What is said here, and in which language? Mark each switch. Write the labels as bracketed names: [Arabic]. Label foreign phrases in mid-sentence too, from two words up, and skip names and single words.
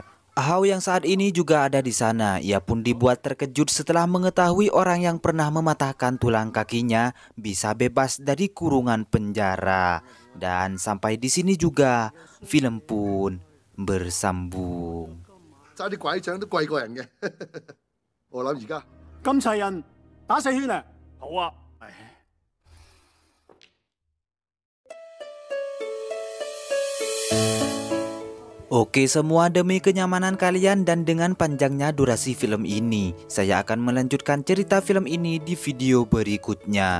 [Indonesian] Ahou yang saat ini juga ada di sana. Ia pun dibuat terkejut setelah mengetahui orang yang pernah mematahkan tulang kakinya bisa bebas dari kurungan penjara. Dan sampai di sini juga film pun bersambung. [Cantonese] 揸啲拐杖都貴過人嘅。我諗而家咁齊人打4圈啊！好啊。 [Indonesian] Oke semua, demi kenyamanan kalian dan dengan panjangnya durasi film ini, saya akan melanjutkan cerita film ini di video berikutnya.